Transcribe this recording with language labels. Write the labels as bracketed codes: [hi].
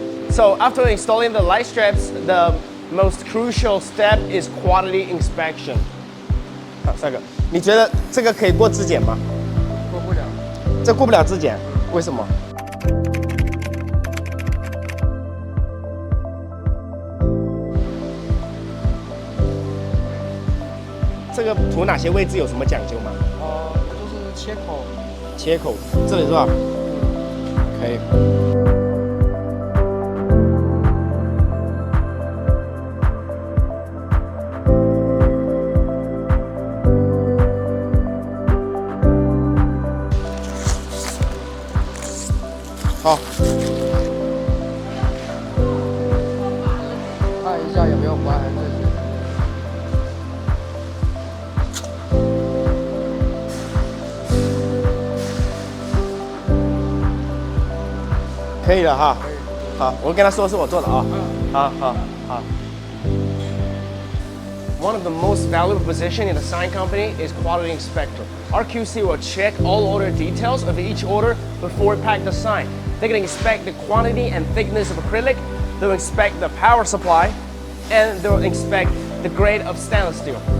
[en] So after installing the light strips, the most crucial step is quality inspection. [zh] 好，帅哥，你觉得这个可以过质检吗？过不了。这过不了质检，为什么？这个涂哪些位置有什么讲究吗？就是切口。切口，这里是吧？可以。好。看一下有没有划痕这些。可以了哈，好，我跟他说是我做的啊。好。 [en] One of the most valuable positions in a sign company is quality inspector. Our QC will check all order details of each order before we pack the sign. They can inspect the quantity and thickness of acrylic, they'll inspect the power supply, and they'll inspect the grade of stainless steel.